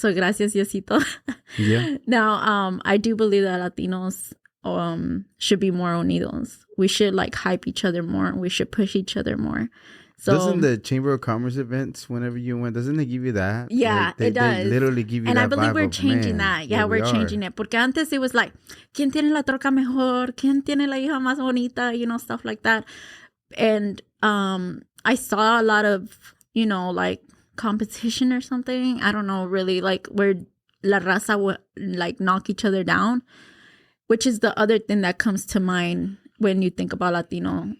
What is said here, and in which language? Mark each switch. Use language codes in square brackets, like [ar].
[en] So [es] gracias, Diosito. [en] Yeah. Now, I do believe that Latinos should be more unidos. We should like hype each other more. We should push each other more. So, doesn't the Chamber of Commerce events, whenever you went, doesn't they give you that? Yeah, like, it does. They literally give you and that. And I believe vibe we're changing that. Yeah, we're changing it. [es] Porque antes [en] it was like, [es] ¿quién tiene la troca mejor? ¿Quién tiene la hija más bonita? [en] You know, stuff like that. And I saw a lot of, you know, like competition or something. I don't know, really, like where la raza would like knock each other down, which is the other thing that comes to mind when you think about Latino.